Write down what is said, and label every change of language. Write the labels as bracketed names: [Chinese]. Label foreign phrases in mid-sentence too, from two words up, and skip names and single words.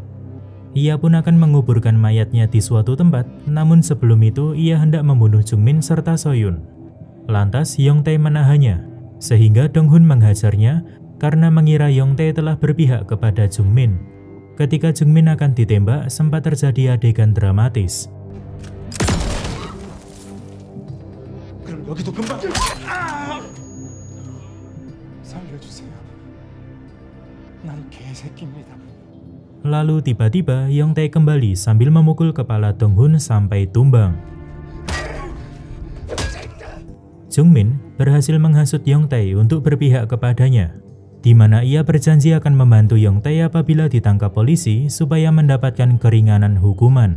[Indonesian] Ia pun akan menguburkan mayatnya di suatu tempat, namun sebelum itu ia hendak membunuh Jungmin serta Soyun. Lantas Yongtae menahannya, sehingga Dong-hun menghajarnya karena mengira Yongtae telah berpihak kepada Jungmin. Ketika Jungmin akan ditembak, sempat terjadi adegan dramatis. [Korean] 그럼 여기도 금방. 살려주세요. 난 개새끼입니다. [Indonesian] Lalu tiba-tiba Yongtae kembali sambil memukul kepala Dong-hun sampai tumbang. Jungmin berhasil menghasut Yongtae untuk berpihak kepadanya, di mana ia berjanji akan membantu Yongtae apabila ditangkap polisi supaya mendapatkan keringanan hukuman.